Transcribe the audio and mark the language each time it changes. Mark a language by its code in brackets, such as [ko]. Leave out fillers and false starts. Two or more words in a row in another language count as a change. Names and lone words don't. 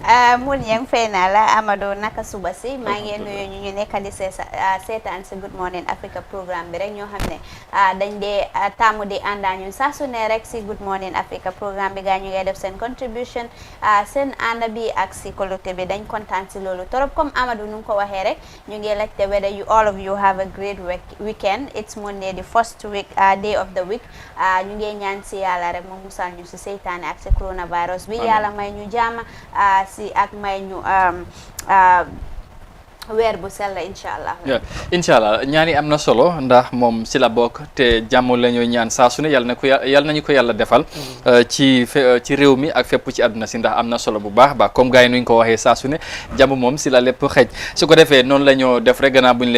[wo] mun yang fay naa la Amadou naka suba si maa ngi nuyu ñu nekk di seetaan si Good Morning Africa programme bi rek ñoo xam ne dañ dee taamu di àndaa ñun saa su ne rek si Good Morning Africa programme bi gaa ñu ngay def seen contribution seen ànd bi ak si collecte bi dañ kontaan si loolu torop comme Amadou nu ko waxee rek ñu ngi laajte [en] whether you all of you have a great weekend. It's Monday the first week day of the week [wo] ñu ngi ñaan si yàlla rek moom musal ñu si seytaane ak si coronavirus bi yàlla may ñu jàmm si ak may ñu weer bu sell [ar] incha allah. incha allah [wo] ñaan yi am na solo ndax moom si la bokk te jàmm la ñuy ñaan saa su ne yàlla nañu ko yàlla defal ci réew mi ak fépp ci àdduna si ndax am na solo bu baax baax [fr] comme gars [wo] yi nuñ ko waxee saa su ne jàmm moom si la lépp xëj su ko defee noonu la ñoo def rek gannaaw bu ñu